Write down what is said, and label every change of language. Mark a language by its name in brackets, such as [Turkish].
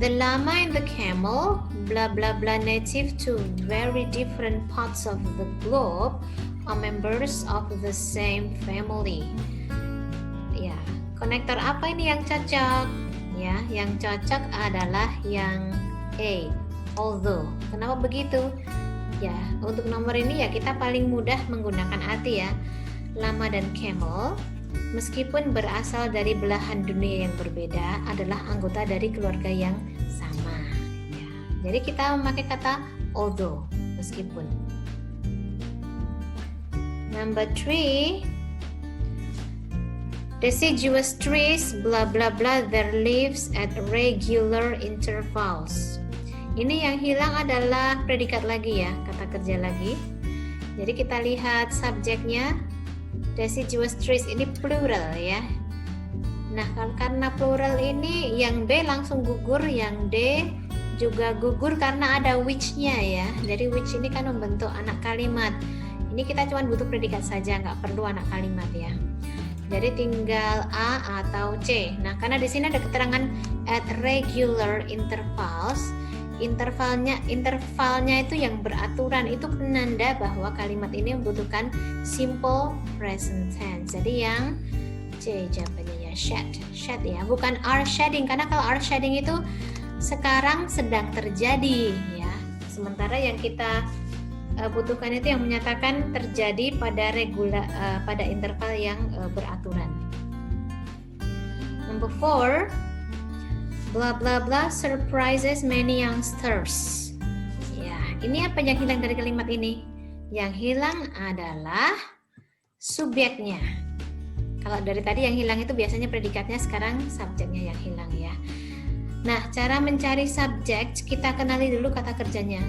[English] The llama and the camel, blah blah blah, native to very different parts of the globe, are members of the same family. [Indonesian] Ya, konektor apa ini yang cocok? Ya, yang cocok adalah yang A, although. Kenapa begitu? Ya, untuk nomor ini ya kita paling mudah menggunakan arti ya. Llama dan camel, meskipun berasal dari belahan dunia yang berbeda, adalah anggota dari keluarga yang sama. Ya, jadi kita memakai kata although, meskipun. [English] Number 3, deciduous trees, blah blah blah, their leaves at regular intervals. [Indonesian] Ini yang hilang adalah predikat lagi ya, kata kerja lagi. Jadi kita lihat subjeknya, deciduous trees ini plural ya. Nah, karena plural ini yang B langsung gugur, yang D juga gugur karena ada which-nya ya. Jadi which ini kan membentuk anak kalimat. Ini kita cuma butuh predikat saja, nggak perlu anak kalimat ya. Jadi tinggal A atau C. Nah, karena di sini ada keterangan at regular intervals. Intervalnya itu yang beraturan, itu penanda bahwa kalimat ini membutuhkan simple present tense. Jadi yang C jawabannya ya, shed ya, bukan are shedding, karena kalau are shedding itu sekarang sedang terjadi ya. Sementara yang kita butuhkan itu yang menyatakan terjadi pada pada interval yang beraturan. [English] Number 4, blah blah blah surprises many youngsters. [Indonesian] Ya, ini apa yang hilang dari kalimat ini? Yang hilang adalah subjeknya. Kalau dari tadi yang hilang itu biasanya predikatnya, sekarang subjeknya yang hilang ya. Nah, cara mencari subjek, kita kenali dulu kata kerjanya.